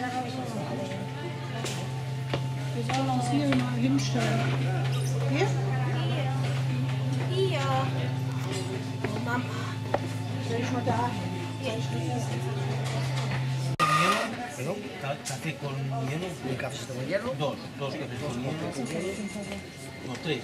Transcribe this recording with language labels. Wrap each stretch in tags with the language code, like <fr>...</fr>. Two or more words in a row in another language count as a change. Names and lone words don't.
<de>Wir sollen uns hier mal hinstellen. Hier? Hier. Mama. Soll ich mal da?</de> <es>Pero café con hielo. ¿Un café con hielo? Dos cafés con hielo. No, tres.</es>